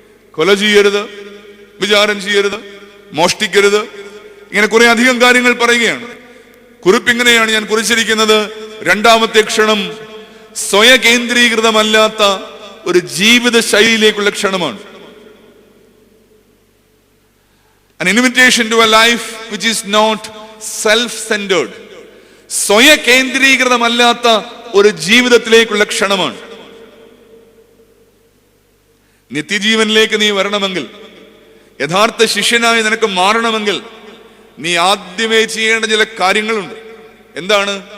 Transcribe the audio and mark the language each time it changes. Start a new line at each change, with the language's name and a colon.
Malayalam: കൊല ചെയ്യരുത്, വിചാരം ചെയ്യരുത്, മോഷ്ടിക്കരുത്, ഇങ്ങനെ കുറെ അധികം കാര്യങ്ങൾ പറയുകയാണ്. കുറിപ്പിങ്ങനെയാണ് ഞാൻ കുറിച്ചിരിക്കുന്നത്. രണ്ടാമത്തെ ക്ഷണം സ്വയകേന്ദ്രീകൃതമല്ലാത്ത ഒരു ജീവിത ശൈലിയിലേക്കുള്ള ക്ഷണമാണ്.
English: An invitation to a life which is not self-centered.
Malayalam: സ്വയകേന്ദ്രീകൃതമല്ലാത്ത ഒരു ജീവിതത്തിലേക്കുള്ള ക്ഷണമാണ്. നിത്യജീവനിലേക്ക് നീ വരണമെങ്കിൽ, യഥാർത്ഥ ശിഷ്യനായി നിനക്ക് മാറണമെങ്കിൽ നീ ആദ്യമേ ചെയ്യേണ്ട ചില കാര്യങ്ങളുണ്ട്. എന്താണ്?